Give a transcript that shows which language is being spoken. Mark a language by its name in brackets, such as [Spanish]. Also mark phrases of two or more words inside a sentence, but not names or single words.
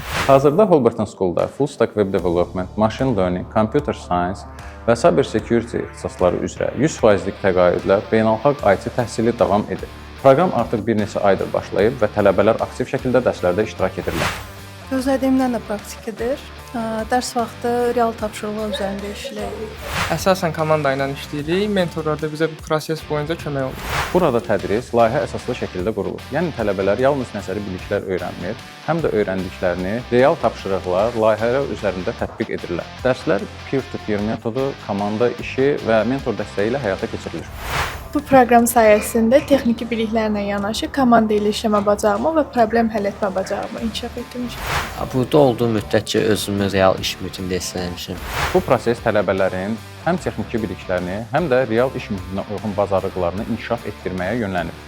[Azerbaijani] Hazırda Holberton School-da [English] Full Stack Web Development, Machine Learning, Computer Science [Azerbaijani] və [English] Cyber Security [Azerbaijani] ixtisasları üzrə 100%lik təqaüdlə beynəlxalq IT təhsili davam edir. Proqram artıq bir neçə aydır başlayıb və tələbələr aktiv şəkildə dərslərdə iştirak edirlər. Gözlədiyimdən də praktikadır. Dərs vaxtı real tapşırıqlar üzərində işləyirik. Əsasən komanda ilə işləyirik. Mentorlar da bizə bu proses boyunca kömək olur. Burada tədris layihə əsaslı şəkildə qurulur. Yəni tələbələr yalnız nəzəri biliklər öyrənmir, həm də öyrəndiklərini real tapşırıqlar, layihələr üzərində tətbiq edirlər. Dərslər peer-to-peer metodu, komanda işi və mentor dəstəyi ilə həyata keçirilir. Bu proqram sayəsində texniki biliklərlə yanaşı komanda ilə işləmə bacarığımı və problem həll etmə bacarığımı inkişaf etdirmişəm. Burada olduğum müddətcə özümü real iş mühitində hiss etmişəm. Bu proses tələbələrin həm texniki biliklərini, həm də real iş mühitinə uyğun bacarıqlarını inkişaf etdirməyə yönlənir.